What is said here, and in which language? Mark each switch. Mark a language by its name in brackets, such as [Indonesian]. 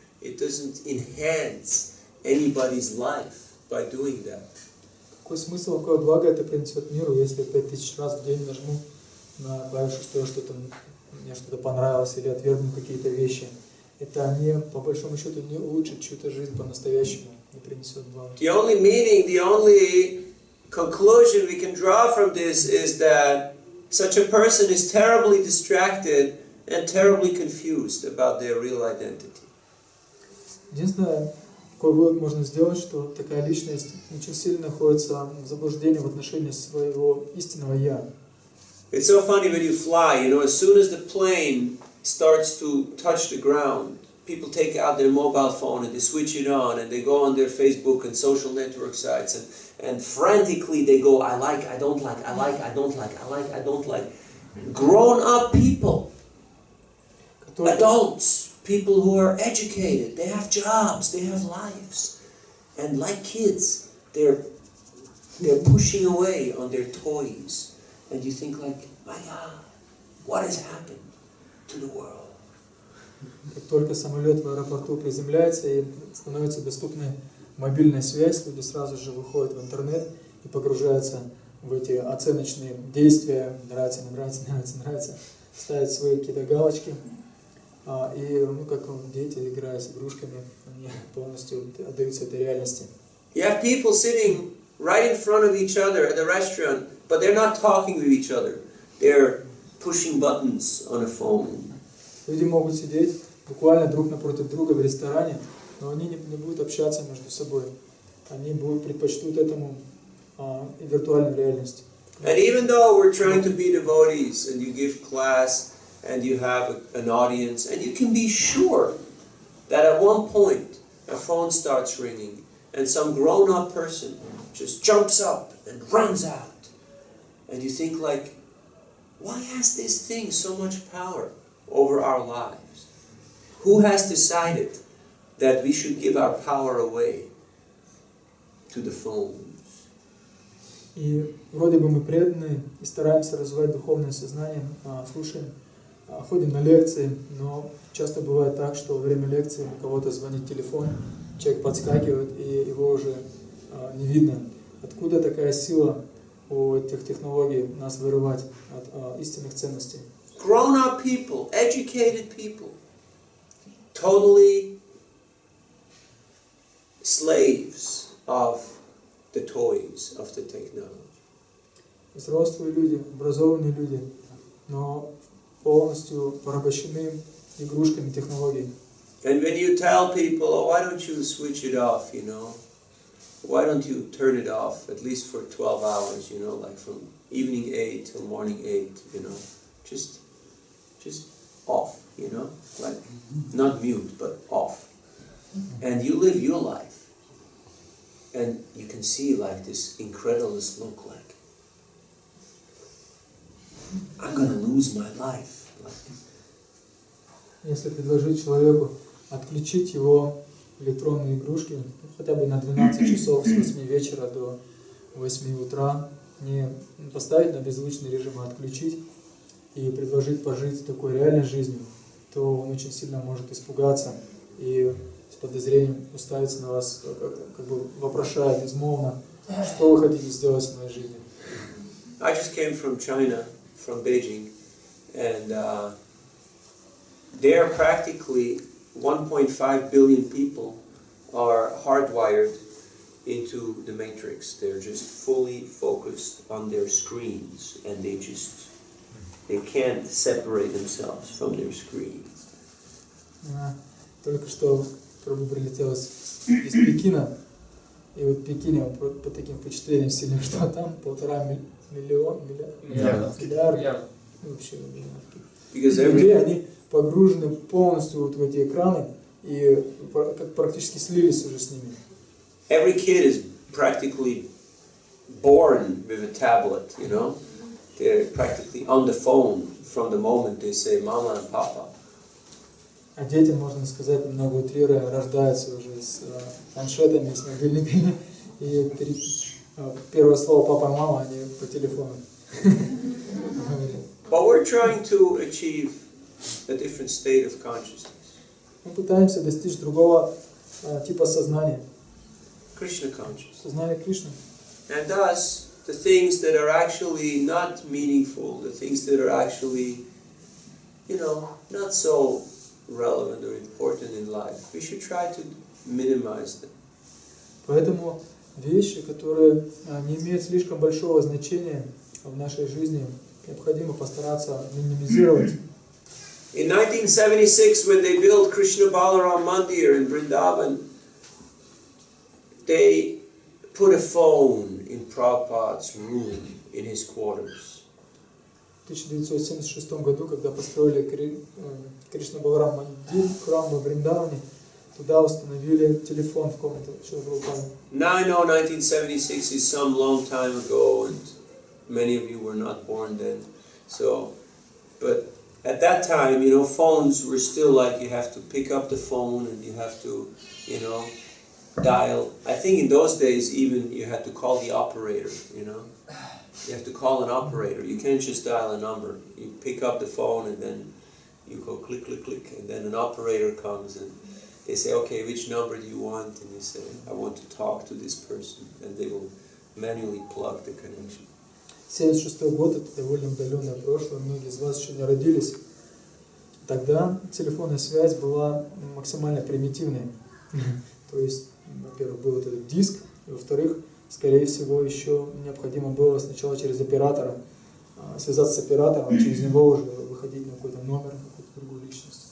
[English] It doesn't enhance anybody's life by doing that. [Russian] Какой смысл, какое благо это принесет миру, если 5000 раз в день нажму на клавишу, что мне что-то понравилось или отвергну какие-то вещи. Это не, по большому счету, не улучшит чью-то жизнь по-настоящему, не принесет блага. [English] The only meaning, the only conclusion we can draw from this is that such a person is terribly distracted and terribly confused about their real identity. [Russian] Единственное, какой вывод можно сделать, что такая личность очень сильно находится в заблуждении в отношении своего истинного «я». [English] It's so funny when you fly, you know, as soon as the plane starts to touch the ground, people take out their mobile phone and they switch it on and they go on their Facebook and social network sites and frantically they go, I like, I don't like, I like, I don't like, I like, I don't like. Grown-up people, adults, people who are educated, they have jobs, they have lives. And like kids, they're pushing away on their toys. And you think like, my God, what has happened to the world? [Russian] Как только самолет в аэропорту приземляется и становится доступна мобильная связь, люди сразу же выходят в интернет и погружаются в эти оценочные действия, нравится, не нравится, нравится, нравится, ставят свои какие-то галочки. И, как дети, играя с игрушками, они полностью отдаются этой реальности. [English] You have people sitting right in front of each other at a restaurant, but they're not talking with each other. They're pushing buttons on a phone. [Russian] Люди могут сидеть буквально друг напротив друга в ресторане, но они не будут общаться между собой. Они предпочтут этому виртуальную реальность. [English] And even though we're trying to be devotees and you give class and you have an audience and you can be sure that at one point a phone starts ringing and some grown-up person just jumps up and runs out. And you think like, why has this thing so much power over our lives? Who has decided that we should give our power away to the phones? [Russian] И вроде бы мы преданные и стараемся развивать духовное сознание, слушаем, ходим на лекции, но часто бывает так, что во время лекции у кого-то звонит телефон, человек подскакивает и его уже не видно. Откуда такая сила у этих технологий нас вырывать от истинных ценностей? [English] Grown-up people, educated people, totally slaves of the toys, of the technology. [Russian] Взрослые люди, образованные люди, но полностью порабощены игрушками технологий. [English] And when you tell people, oh, why don't you switch it off, you know? Why don't you turn it off, at least for 12 hours, you know, like from evening 8 till morning 8, you know? Just off, you know? Like, not mute, but off. And you live your life. And you can see like this incredulous look, like, I'm gonna lose my life. [Russian] Если предложить человеку отключить его электронные игрушки хотя бы на 12 часов с 8 вечера до 8 утра, не поставить на беззвучный режим, а отключить и предложить пожить такой реальной жизнью, то он очень сильно может испугаться и с подозрением уставиться на вас, как бы вопрошает измолвно, что вы хотите сделать с моей жизнью. [English] I just came from China, from Beijing, and there practically 1.5 billion people are hardwired into the matrix. They're just fully focused on their screens, and they can't separate themselves from their screens. [Russian] Только что прабху прилетел из Пекина, и вот в Пекине он по таким впечатлениям сильным, что там 1,5 миллиарда, вообще людей, они погружены полностью вот в эти экраны и как практически слились уже с ними. [English] Every kid is practically born with a tablet, you know. They're practically on the phone from the moment they say "mama" and "papa." [Russian] А дети, можно сказать, немного утрируя, рождаются уже с планшетами, с мобильниками, и первое слово «папа» и «мама» они по телефону. [English] But we're trying to achieve a different state of consciousness. [Russian] Мы пытаемся достичь другого типа сознания. [English] Krishna consciousness. [Russian] Сознание Кришны. [English] And thus, the things that are actually not meaningful, the things that are actually, you know, not so relevant or important in life, we should try to minimize them. [Russian] Поэтому вещи, которые не имеют слишком большого значения в нашей жизни, необходимо постараться минимизировать. [English] In 1976, when they built Krishna Balaram Mandir in Vrindavan, they put a phone in Prabhupada's room in his quarters. [Russian] В 1976 году, когда построили Кришна Баларам Мандир, храм во Вриндаване, туда установили телефон в комнату Шрила Прабхупады. [English] Now I know 1976 is some long time ago, and many of you were not born then. So, but at that time, you know, phones were still like you have to pick up the phone and you have to, you know, dial. I think in those days even you had to call the operator, you know. You have to call an operator. You can't just dial a number. You pick up the phone and then you go click, click, click, and then an operator comes and they say, okay, which number do you want? And you say, I want to talk to this person, and they will manually plug the connection. [Russian] 76 год, это довольно удаленное прошлое, многие из вас еще не родились. Тогда телефонная связь была максимально примитивной. То есть, во-первых, был вот этот диск, и во-вторых, скорее всего, еще необходимо было сначала через оператора связаться с оператором, а через него уже выходить на какой-то номер, какую-то другую личность.